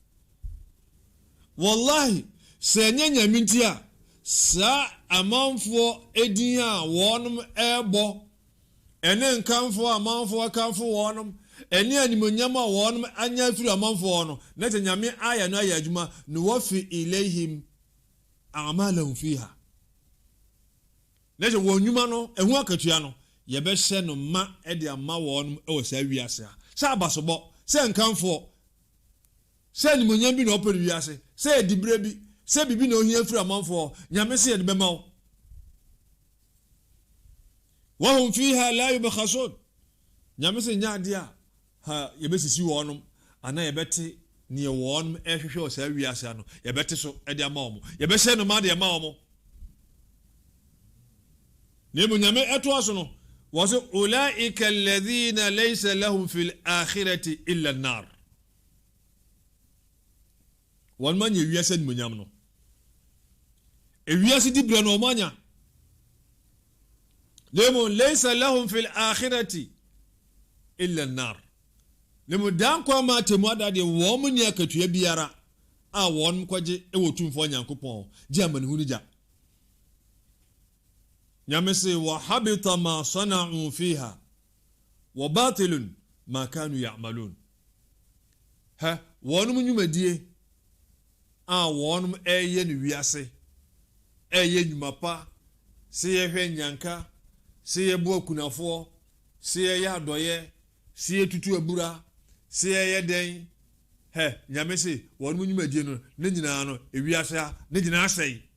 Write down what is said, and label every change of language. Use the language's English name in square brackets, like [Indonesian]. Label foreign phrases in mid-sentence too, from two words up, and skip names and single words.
[Akan] wallahi sɛ nyɛ nyame nti a saa amanfoɔ edin a wɔnom ɛbɔ ɛne nkamfoɔ amanfoɔ kamfo wɔnom ɛne animonyam a wɔnom anya afiri amanfoɔ no na te nyame ayɛ no ayɛ adwuma no [Arabic] وفي إليهم أعمالهم فيها [Akan] na te wɔn nnwuma no ɛho akatua no yɛbɛhyɛ no ma ɛde ama wɔnom ɛwɔ saa wiase a sɛ abasobɔ sɛ nkamfoɔ sɛ animonyam bi na ɔpɛ wiase sɛ adibere bi sɛ bibi na ohia firi amanfoɔ nyame sɛ yɛde bɛma wo [Arabic] وهم فيها لا يبخسون [Akan] nyame sɛ nyaade a ha yɛbɛsisi wɔnom ana yɛbɛte ne wɔnom ɛhwehwɛ wɔ saa wiase ano yɛbɛte so ɛde ama wɔn yɛbɛhyɛ no ma de ama wɔn ne mu nyame ɛto aso no wɔ sɛ [Arabic] أولئك الذين ليس لهم في الآخرة إلا النار [Akan] wɔn ma nyɛ wiase ne mu nyam no ewiase di bra no ɔmanya lemu [Arabic] ليس لهم في الآخرة إلا النار [Akan] lemu dan kwa ma temu adade wo mu ni akatua biara a won kwaje e wotumfo nyankopɔn gye amanihu ni gya nyame se [Arabic] وحبط ما صنعوا فيها وباطل ما كانوا يعملون [Akan] ha wonum nnwumadie a wonum ɛyɛ ne wiase ɛyɛ nnwuma pa se yɛhwɛ nyanka se yɛbo akunafoɔ se yɛyɛ adɔyɛ se yɛtutu abura se yɛyɛ den hɛ nyame se wonum nnwumadie no ne nyinaa no ewiase a ne nyinaa sɛe